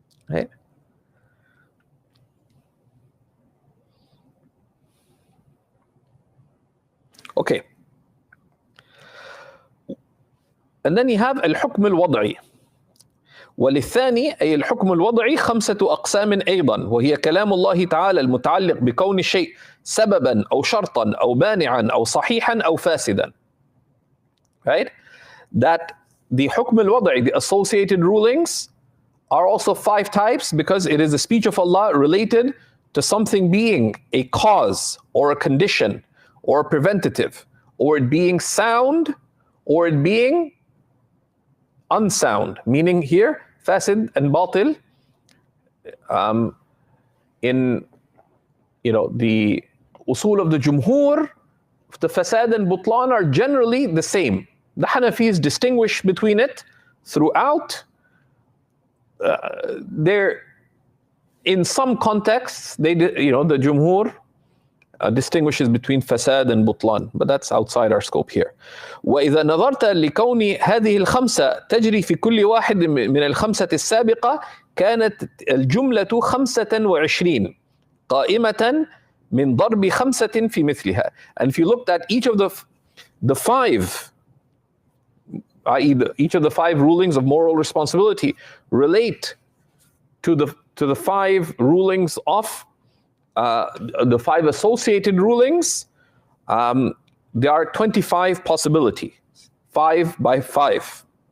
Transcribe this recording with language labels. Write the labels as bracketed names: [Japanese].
[English] Right? Okay. And then you have al-hukm al-wad'i. [Arabic] وللثاني أي الحكم الوضعي 5 أقسام أيضا، وهي كلام الله تعالى المتعلق بكون الشيء سببا أو شرطا أو مانعا أو صحيحا أو فاسدا. [English] Right? That the hukm al-wad'i, the associated rulings, are also 5 types because it is the speech of Allah related to something being a cause or a condition or a preventative, or it being sound or it being unsound, meaning here fasid and batil, in the usul of the jumhur, the fasad and butlan are generally the same. The Hanafis distinguish between it throughout. They're in some contexts, the jumhur distinguishes between fasad and butlan, but that's outside our scope here. [Arabic] وإذا نظرت لكون هذه الخمسة تجري في كل واحد من الخمسة السابقة كانت الجملة 25 قائمة من ضرب 5 في مثلها. [English] And if you looked at each of the 5, i.e. each of the 5 rulings of moral responsibility relate to the 5 rulings of the 5 associated rulings, there are 25 possibilities, 5 by 5.